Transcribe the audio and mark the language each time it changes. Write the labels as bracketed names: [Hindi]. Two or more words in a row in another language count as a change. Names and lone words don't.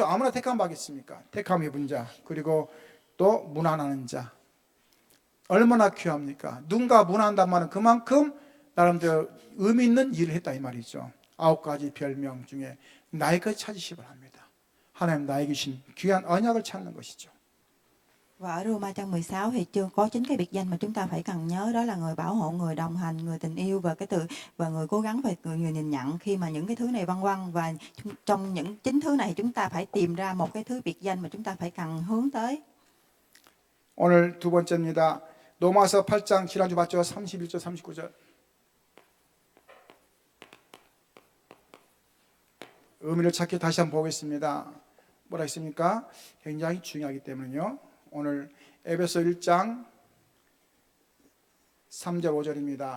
[Korean] 아무나 택함 받겠습니까? 택함을 입은 자, 그리고 또 문안하는 자. 얼마나 귀합니까? 누군가 문안한단 말은 그만큼 나름대로 의미 있는 일을 했다 이 말이죠. 9가지 별명 중에 나의 것 찾으시 바랍니다. 하나님 나에게 주신 귀한 언약을 찾는 것이죠. [Vietnamese] Và ở Roma trang 16 thì chưa có chính cái biệt danh mà chúng ta phải cần nhớ, đó là người bảo hộ, người đồng hành, người tình yêu và người cố gắng và người nhìn nhận khi mà những cái thứ này vân vân. Và trong những chính thứ này chúng ta phải tìm ra một cái thứ biệt danh mà chúng ta phải cần hướng tới. [Korean] 오늘 두 번째입니다. 로마서 8장 지난주 봤죠? 31절 39절. 의미를 찾기 다시 한번 보겠습니다. 뭐라 했습니까? 굉장히 중요하기 때문에요. 오늘 에베소 1장 3절 5절입니다.